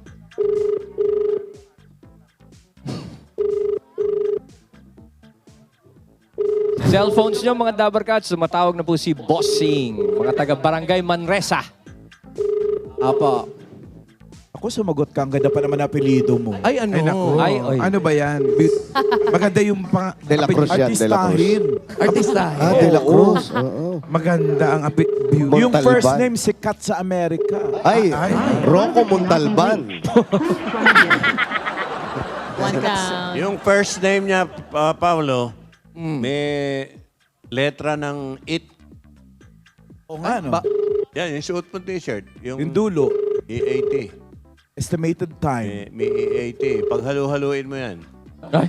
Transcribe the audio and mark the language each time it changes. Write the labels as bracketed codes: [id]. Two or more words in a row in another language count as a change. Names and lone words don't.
[tl] Cellphones nyo mga Dabarkats, sumatawag na po si Bossing, mga taga Barangay Manresa. Apo. Ako sumagot ka, ang ganda pa naman apelido mo. Ay, ano? Ay, naku. Ay, oy. Ano ba yan? Maganda yung pang... De La Cruz yan, De La Cruz. Artistahin. Artista. Ah, De La Cruz. Oo. Maganda ang Yung Montalban. [en] first name, [tl] sikat sa Amerika. Ay, Rocco Montalban. [en] One down. [tl] Yung [en] first name [tl] niya, Paolo, may letra ng it. O nga, no? Yan, yung suot mo t-shirt. Yung dulo, E80. [en] estimated time. [tl] May E80. Pag halu-haluin mo yan. Ay.